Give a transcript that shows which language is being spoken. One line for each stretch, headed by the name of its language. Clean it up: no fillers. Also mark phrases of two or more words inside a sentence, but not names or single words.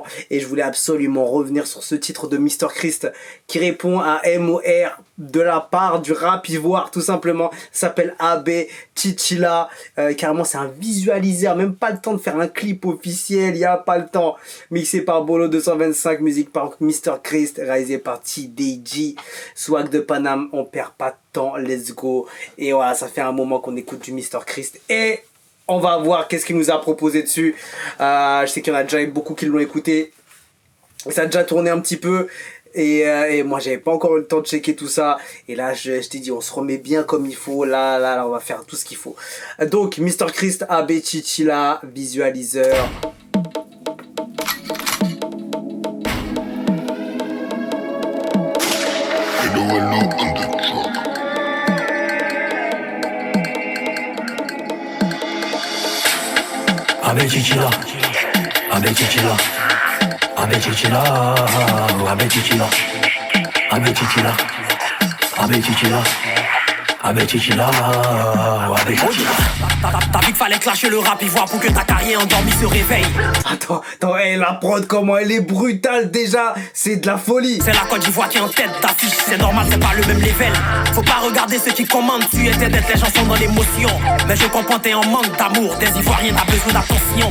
French: Et je voulais absolument revenir sur ce titre de Mr Christ qui répond à MOR de la part du rap ivoire tout simplement, s'appelle AB Chichila, carrément c'est un visualiseur, même pas le temps de faire un clip officiel, il n'y a pas le temps, mixé par Bolo 225, musique par Mr Christ, réalisé par TDG. Swag de Paname, on perd pas de temps,
English: let's go.
French: Et voilà, ça fait un moment qu'on écoute du Mr Christ et on va voir qu'est-ce qu'il nous a proposé dessus. Je sais qu'il y en a déjà beaucoup qui l'ont écouté, ça a déjà tourné un petit peu. Et moi j'avais pas encore eu le temps de checker tout ça. Et là je t'ai dit on se remet bien comme il faut. Là on va faire tout ce qu'il faut. Donc Mr Christ, AB Chichila, visualiseur. AB Chichila, AB Chichila, AB Chichila, AB Chichila, AB Chichila, AB Chichila, AB Chichila, AB Chichila. T'as vu qu'il fallait clasher le rap ivoire pour que ta carrière endormie se réveille. Attends, la prod comment elle est brutale déjà, c'est de la folie. C'est la Côte d'Ivoire qui est en tête d'affiche, c'est normal, c'est pas le même level. Faut pas regarder ceux qui commandent, tu étais d'être, les gens sont dans l'émotion. Mais je comprends, t'es en manque d'amour, des Ivoiriens t'as besoin d'attention.